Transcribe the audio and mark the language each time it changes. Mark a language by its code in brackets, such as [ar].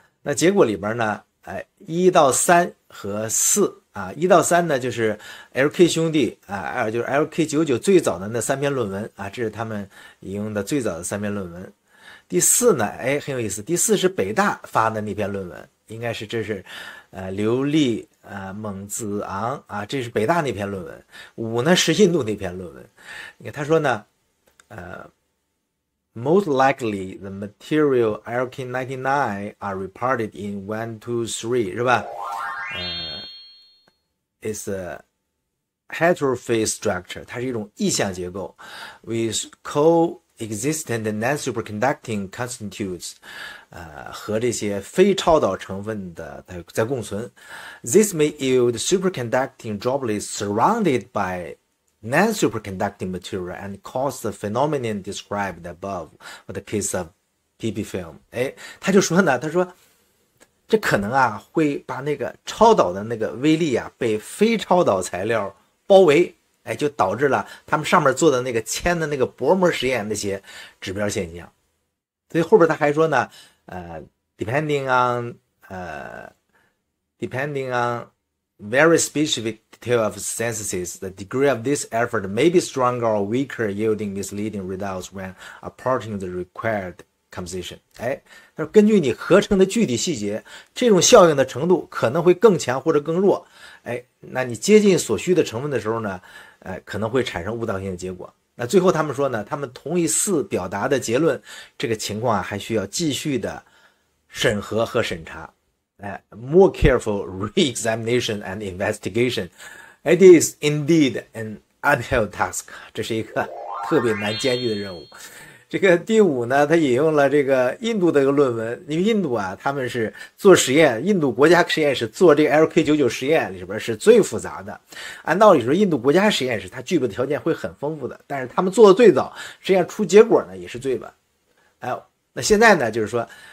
[zh] 那结果里边呢1到3和41到3呢就是 LK 兄弟就是 LK99 最早的那3篇论文这是他们引用的最早的3篇论文。第4呢很有意思，第4是北大发的那篇论文，应该是这是刘丽蒙子昂这是北大那篇论文。 5呢是印度那篇论文。你看他说呢 [en] Most likely, the material LK99 are reported in 1, 2, 3, [zh] 是吧？ [en] It's a heterophase structure， [zh] 它是一种异相结构 [en] ，with coexistent non-superconducting constituents， [zh] 和这些非超导成分的在共存。 [en] This may yield superconducting droplets surrounded by non-superconducting material and cause the phenomenon described above for the case of PP film。 [zh] 他就说呢，他说这可能会把那个超导的那个微粒被非超导材料包围，就导致了他们上面做的那个铅的那个薄膜实验那些指标现象。所以后边他还说呢 [en] depending on very specific detail of synthesis, the degree of this effort may be stronger or weaker, yielding misleading results when approaching the required composition。 [zh] 他说根据你合成的具体细节，这种效应的程度可能会更强或者更弱。那你接近所需的成分的时候呢，可能会产生误导性的结果。那最后他们说呢，他们同意4表达的结论，这个情况还需要继续的审核和审查。 [en] more careful re-examination and investigation. It is indeed an uphill task. [zh] 这是一个特别难艰巨的任务。这个第5呢，他引用了这个印度的一个论文，因为印度他们是做实验，印度国家实验室做这个 LK99 实验里边是最复杂的。按道理说，印度国家实验室它具备的条件会很丰富的，但是他们做的最早，实验出结果呢也是最晚。那现在呢，就是说。